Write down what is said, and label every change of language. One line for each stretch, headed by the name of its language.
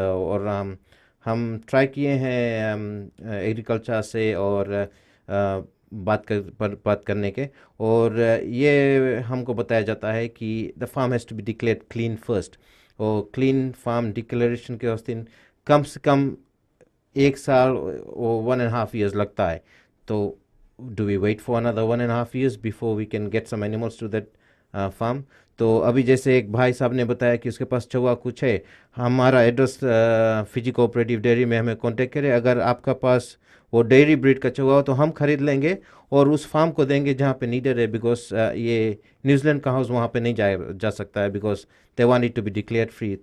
Hindi: और हम ट्राई किए हैं एग्रीकल्चर से और बात करने के, और ये हमको बताया जाता है कि
English: The farm has to be declared clean first.
Hindi: और क्लीन फार्म डिक्लेरेशन के उस दिन कम से कम 1 साल और 1.5 years लगता है। तो
English: do we wait for another 1.5 years before we can get some animals to that farm?
Hindi: तो अभी जैसे एक भाई साहब ने बताया कि उसके पास चौवा कुछ है, हमारा एड्रेस फिजी कोऑपरेटिव डेयरी में हमें कांटेक्ट करें। अगर आपका पास वो डेयरी ब्रीड का चौवा हो तो हम खरीद लेंगे और उस फार्म को देंगे जहाँ पे नीडेड है, बिकॉज ये न्यूजीलैंड का हाउस वहाँ पे नहीं जा सकता है
English: Because they want it to be declared free.